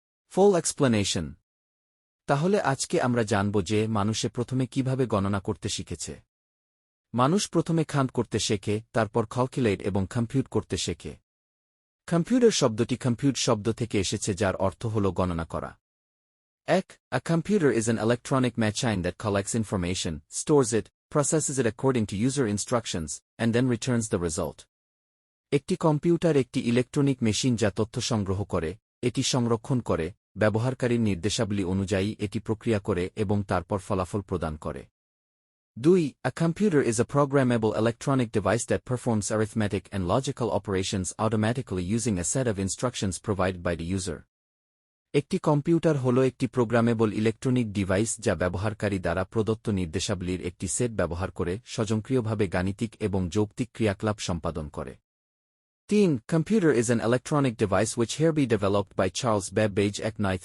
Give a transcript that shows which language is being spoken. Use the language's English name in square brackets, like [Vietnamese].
[Bangla] ফুল explanation. তাহলে আজকে আমরা জানব যে মানুষে প্রথমে কিভাবে গণনা করতে শিখেছে। মানুষ প্রথমে কাউন্ট করতে শেখে, তারপর ক্যালকুলেট এবং কম্পিউট করতে শেখে। কম্পিউটার শব্দটি কম্পিউট শব্দ থেকে এসেছে, যার অর্থ হল গণনা করা। [English] A computer is an electronic machine that collects information, stores it, processes it according to user instructions, and then returns the result. [Bangla] একটি কম্পিউটার একটি ইলেকট্রনিক মেশিন যা তথ্য সংগ্রহ করে, এটি সংরক্ষণ করে, ব্যবহারকারীর নির্দেশাবলী অনুযায়ী এটি প্রক্রিয়া করে এবং তারপর ফলাফল প্রদান করে। 2. [English] A computer is a programmable electronic device that performs arithmetic and logical operations automatically using a set of instructions provided by the user. [Bangla] একটি কম্পিউটার হল একটি প্রোগ্রামেবল ইলেকট্রনিক ডিভাইস যা ব্যবহারকারী দ্বারা প্রদত্ত নির্দেশাবলীর একটি সেট ব্যবহার করে স্বয়ংক্রিয়ভাবে গাণিতিক এবং যৌক্তিক ক্রিয়াকলাপ সম্পাদন করে। 3. [English] Computer is an electronic device which here be developed by Charles Babbage et al.